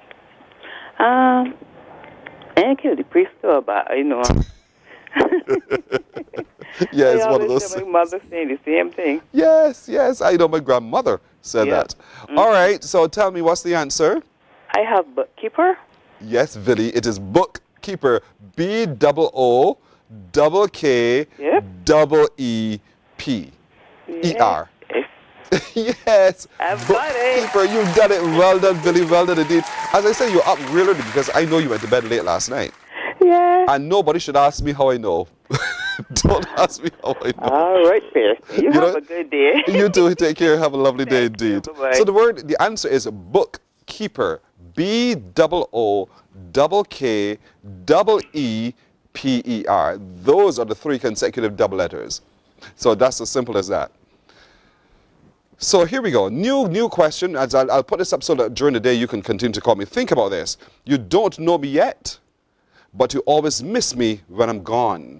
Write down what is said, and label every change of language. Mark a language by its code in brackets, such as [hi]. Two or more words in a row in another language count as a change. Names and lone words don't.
[en] I didn't kill the priest, though, but you know. Yeah, it's one of those. My mother saying the same thing. Yes, I know my grandmother said that. Mm-hmm. All right, so tell me, what's the answer? I have bookkeeper. Yes, Billy, it is bookkeeper. B-O-O-K-E-E-P-E-R. Yes. Yes, I've got it. bookkeeper, you've done it. Well done, Billy. Well done indeed. As I say, you're up real early because I know you went to bed late last night. Yeah. And nobody should ask me how I know. Don't ask me how I know. All right, Pierce. You have know- a good day. You too. Take care. Have a lovely day Thank you. indeed. Bye-bye. So the answer is bookkeeper. B-O-O-K-E-E-P-E-R. Those are the 3 consecutive double letters. So that's as simple as that. So here we go. New question. As I'll put this up so that during the day you can continue to call me. Think about this. You don't know me yet, but you always miss me when I'm gone.